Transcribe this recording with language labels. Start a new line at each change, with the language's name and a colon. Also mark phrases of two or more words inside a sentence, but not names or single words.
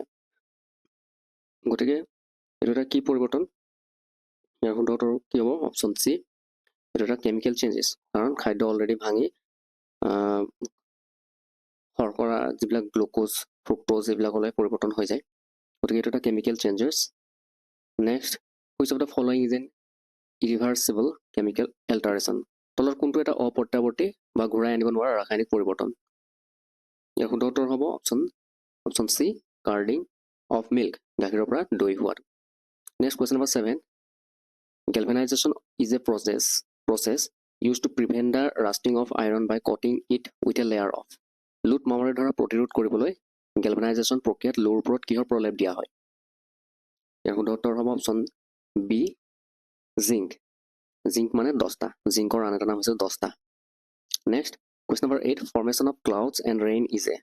Assamese: গতিকে এইটো এটা কি পৰিৱৰ্তন? ইয়াৰ শুদ্ধ উত্তৰ কি হ'ব?
English: option C
Assamese: এইটো এটা
English: chemical changes.
Assamese: কাৰণ খাদ্য অলৰেডি ভাঙি শৰ্কৰা যিবিলাক গ্লুক'জ ফ্ৰুক্টোজ এইবিলাকলৈ পৰিৱৰ্তন হৈ যায়, গতিকে এইটো এটা
English: chemical changes. next which of the following is an irreversible chemical alteration?
Assamese: তলৰ কোনটো এটা অপ্ৰত্যাৱৰ্তী বা ঘূৰাই আনিব নোৱাৰা ৰাসায়নিক পৰিৱৰ্তন? ইয়াৰ শুদ্ধ উত্তৰ হ'ব
English: option C curding of milk,
Assamese: গাখীৰৰ পৰা দৈ হোৱাটো।
English: next question number 7 galvanization is a process used to prevent the rusting of iron by coating it with a layer of।
Assamese: লোট মামৰে ধৰা প্ৰতিৰোধ কৰিবলৈ গেলভানাইজেশ্যন প্ৰক্ৰিয়াত লোৰ ওপৰত কিহৰ প্ৰলেপ দিয়া হয়? ইয়াৰ শুদ্ধ উত্তৰ হ'ব
English: option B zinc.
Assamese: জিংক মানে 10টা, জিংকৰ আন এটা নাম হৈছে 10টা।
English: next question number 8 formation of clouds and rain is a.